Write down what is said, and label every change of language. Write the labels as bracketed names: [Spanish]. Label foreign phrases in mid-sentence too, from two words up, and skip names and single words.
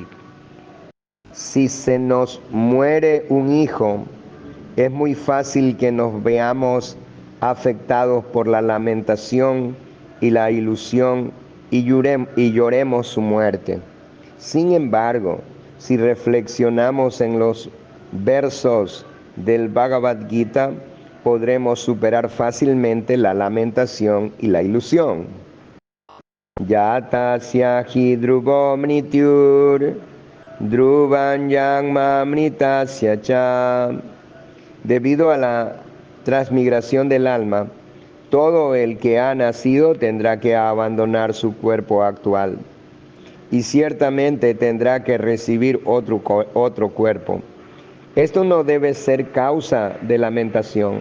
[Spanish] Si se nos muere un hijo, es muy fácil que nos veamos afectados por la lamentación y la ilusión y lloremos su muerte. Sin embargo, si reflexionamos en los versos del Bhagavad Gita, podremos superar fácilmente la lamentación y la ilusión. [Sanskrit] यतस्य हि ध्रुवो मृत्युर् ध्रुवन् यङ्म मृतस्य च. [Spanish] Debido a la transmigración del alma, todo el que ha nacido tendrá que abandonar su cuerpo actual y ciertamente tendrá que recibir otro cuerpo. Esto no debe ser causa de lamentación.